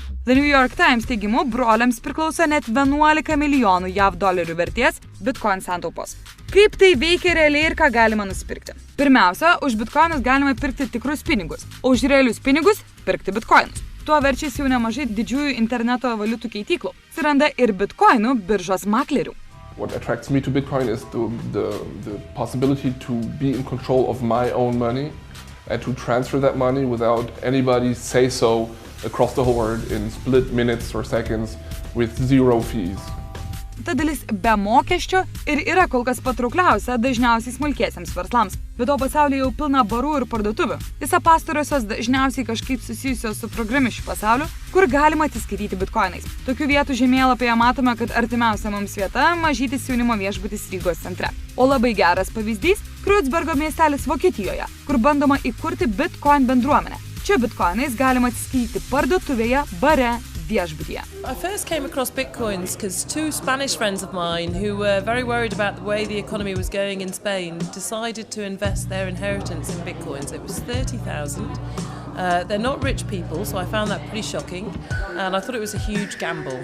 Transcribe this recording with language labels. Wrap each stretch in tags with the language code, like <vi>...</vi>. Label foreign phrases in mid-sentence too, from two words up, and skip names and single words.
<lt>The New York Times teigimu, broliams priklauso net 11 milijonų JAV dolerių vertės Bitcoin santaupos. Kaip tai veikia realiai ir ką galima nusipirkti? Pirmiausia, už bitkoinus galima pirkti tikrus pinigus, o už realius pinigus pirkti bitkoinus. Tuo verčiasi jau nemažai didžiųjų interneto valiutų keityklų. Atsiranda ir bitkoinų biržos maklerių.</lt> <en>What attracts me to Bitcoin is the possibility to be in control of my own money and to transfer that money without anybody say so across the whole world in split minutes or seconds with zero fees.</en> <lt>Ta dalis be mokesčio ir yra kol kas patraukliausia dažniausiai smulkiesiems verslams. Bet to pasaulyje jau pilna barų ir parduotuvių. Tiesa, pastarosios dažniausiai kažkaip susijusios su programišių pasauliu, kur galima atsiskaityti bitkoinais. Tokių vietų žemėlapyje matome, kad artimiausia mums vieta – mažytis jaunimo viešbutis Rygos centre. O labai geras pavyzdys – Kreuzbergo miestelis Vokietijoje, kur bandoma įkurti bitcoin bendruomenę. Čia bitkoinais galima atsiskaityti parduotuvėje, bare, viešbutyje.</lt> <en>I first came across Bitcoins because two Spanish friends of mine who were very worried about the way the economy was going in Spain decided to invest their inheritance in Bitcoins. It was 30,000. They're not rich people, so I found that pretty shocking, and I thought it was a huge gamble.</en>